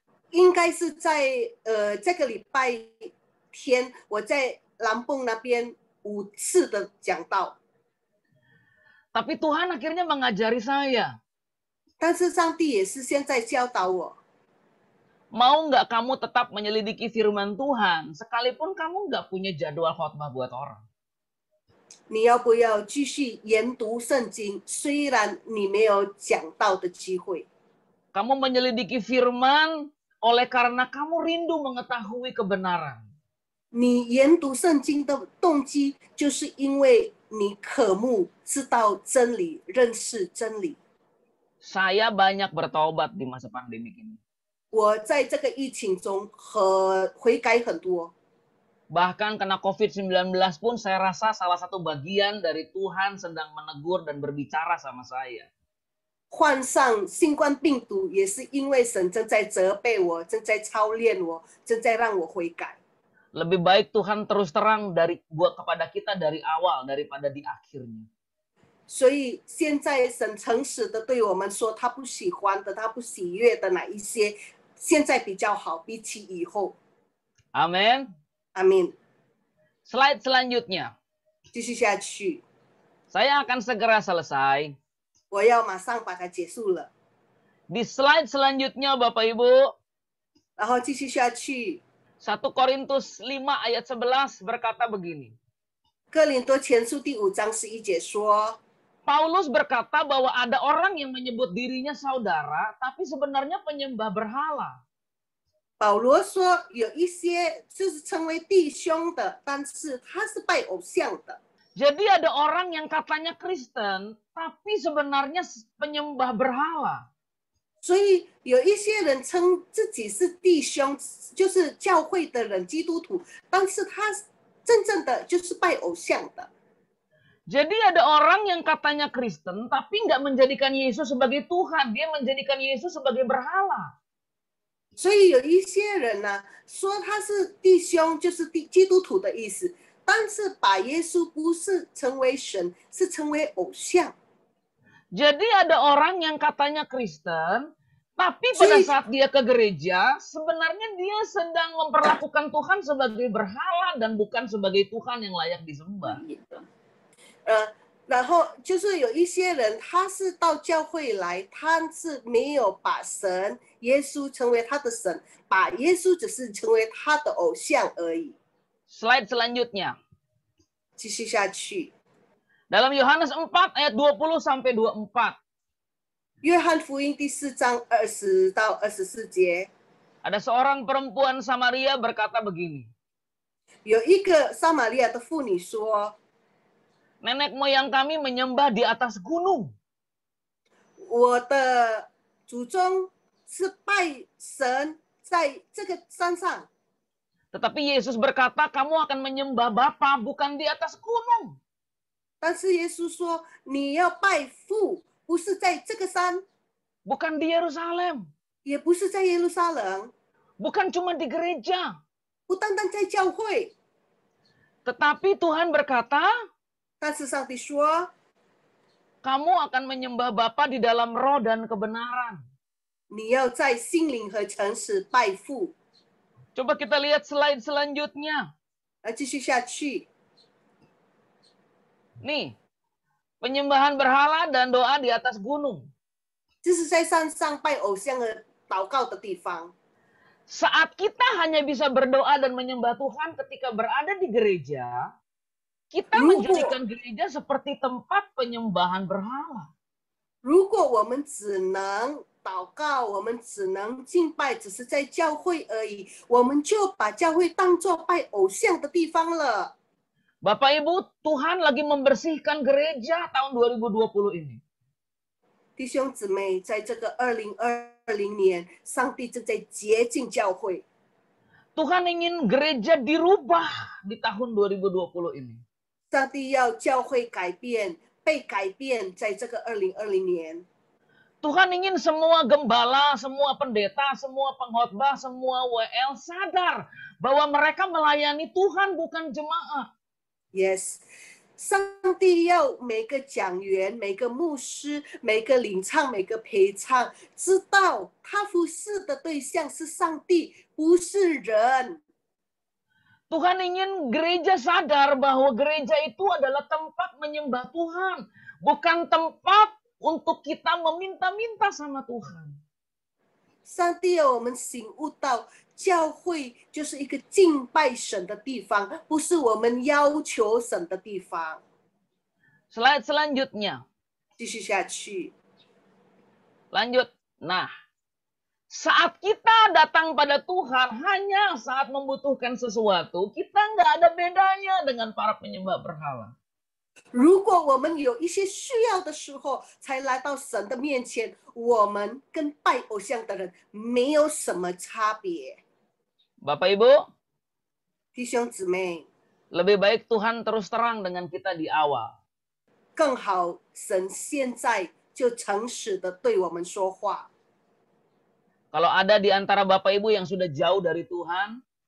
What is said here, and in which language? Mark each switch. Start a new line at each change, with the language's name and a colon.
Chinese: 应该是在这个礼拜天，我在南蹦那边5次的讲道。
Indonesian: Tapi Tuhan akhirnya mengajari saya.
Chinese: 但是上帝也是现在教导我，
Indonesian: Mau nggak kamu tetap menyelidiki firman Tuhan, sekalipun kamu nggak punya jadwal khotbah buat orang?
Chinese: 你要不要继续研读圣经？虽然你没有讲道的机会，
Indonesian: Kamu menyelidiki firman oleh karena kamu rindu mengetahui kebenaran.
Chinese: 你研读圣经的动机，就是因为你渴慕知道真理，认识真理。
Indonesian: Saya banyak bertobat di masa pandemi ini.
Chinese: 我在这个疫情中悔改很多，
Indonesian: Bahkan kena COVID-19 pun saya rasa salah satu bagian dari Tuhan sedang menegur dan berbicara sama saya.
Chinese: 患上新冠病毒也是因为神正在责备我，正在操练我，正在让我悔改。
Indonesian: Lebih baik Tuhan terus terang buat kepada kita dari awal daripada di akhirnya.
Chinese: 所以现在神诚实的对我们说，他不喜欢的，他不喜悦的哪一些，现在比较好，比起以后。
Indonesian: Amin. Amin. Slide selanjutnya.
Chinese: 继续下去，
Indonesian: Saya akan segera selesai.
Chinese: 我要马上把它结束了。
Indonesian: Di slide selanjutnya Bapak Ibu,
Chinese: 然后继续下去，
Indonesian: 1 Korintus 5 ayat 11 berkata begini.
Chinese: 哥林多前书第5章11节说，
Indonesian: Paulus berkata bahwa ada orang yang menyebut dirinya saudara, tapi sebenarnya penyembah berhala.
Chinese: 保罗说有一些就是称为弟兄的，但是他是拜偶像的。
Indonesian: Jadi ada orang yang katanya Kristen, tapi sebenarnya penyembah berhala.
Chinese: 所以有一些人称自己是弟兄，就是教会的人，基督徒，但是他真正的就是拜偶像的。
Indonesian: Jadi ada orang yang katanya Kristen, tapi nggak menjadikan Yesus sebagai Tuhan. Dia menjadikan Yesus sebagai berhala.
Chinese: 所以有一些人呢，说他是弟兄，就是基督徒的意思，但是把耶稣不是成为神，是成为偶像。
Indonesian: Jadi ada orang yang katanya Kristen, tapi pada saat dia ke gereja, sebenarnya dia sedang memperlakukan Tuhan sebagai berhala dan bukan sebagai Tuhan yang layak disembah.
Chinese: 然后就是有一些人，他是到教会来，他是没有把神耶稣成为他的神，把耶稣只是成为他的偶像而已。
Indonesian: Slide selanjutnya.
Chinese: 继续下去，
Indonesian: Dalam Yohanes 4 ayat 20 sampai 24.
Chinese: 约翰福音第4章20到24节，
Indonesian: Ada seorang perempuan Samaria berkata begini.
Chinese: 有一个撒玛利亚的妇女说，
Indonesian: Nenek moyang kami menyembah di atas gunung.
Chinese: 我的祖宗是拜神在这个山上，
Indonesian: Tetapi Yesus berkata, kamu akan menyembah Bapa bukan di atas gunung.
Chinese: 但是耶稣说你要拜父，不是在这个山，
Indonesian: Bukan di Yerusalem.
Chinese: 也不是在耶路撒冷，
Indonesian: Bukan cuma di gereja.
Chinese: 不单单在教会。
Indonesian: Tetapi Tuhan berkata,
Chinese: 但是上帝说，
Indonesian: kamu akan menyembah Bapa di dalam roh dan kebenaran.
Chinese: 你要在心灵和诚实拜父。
Indonesian: Coba kita lihat slide selanjutnya.
Chinese: 继续下去，
Indonesian: Nih, penyembahan berhala dan doa di atas gunung.
Chinese: 这是在山上拜偶像的祷告的地方。
Indonesian: Saat kita hanya bisa berdoa dan menyembah Tuhan ketika berada di gereja, kita menjadikan gereja seperti tempat penyembahan berhala.
Chinese: 如果我们只能祷告，我们只能敬拜，只是在教会而已，我们就把教会当作拜偶像的地方了。
Indonesian: Bapak Ibu, Tuhan lagi membersihkan gereja tahun 2020 ini.
Chinese: 弟兄姊妹，在这个2020年，上帝正在洁净教会。
Indonesian: Tuhan ingin gereja dirubah di tahun 2020 ini.
Chinese: 上帝要教会改变，被改变，在这个2020年。
Indonesian: Tuhan ingin semua gembala, semua pendeta, semua pengkhotbah, semua WL sadar bahwa mereka melayani Tuhan bukan jemaat.
Chinese: Yes， 上帝要每个讲员、每个牧师、每个领唱、每个陪唱，知道他服侍的对象是上帝，不是人。
Indonesian: Tuhan ingin gereja sadar bahwa gereja itu adalah tempat menyembah Tuhan, bukan tempat untuk kita meminta-minta sama Tuhan.
Chinese: 上帝要我们醒悟到，教会就是一个敬拜神的地方，不是我们要求神的地方。
Indonesian: Slide selanjutnya.
Chinese: 继续下去。
Indonesian: Lanjut. Nah, saat kita datang pada Tuhan hanya saat membutuhkan sesuatu, kita nggak ada bedanya dengan para penyembah berhala.
Chinese: 如果我们有一些需要的时候才来到神的面前，我们跟拜偶像的人没有什么差别。
Indonesian: Bapak Ibu,
Chinese: 弟兄姊妹，
Indonesian: lebih baik Tuhan terus terang dengan kita di awal.
Chinese: 更好，神现在就诚实的对我们说话。
Indonesian: Kalau ada di antara Bapak Ibu yang sudah jauh dari Tuhan,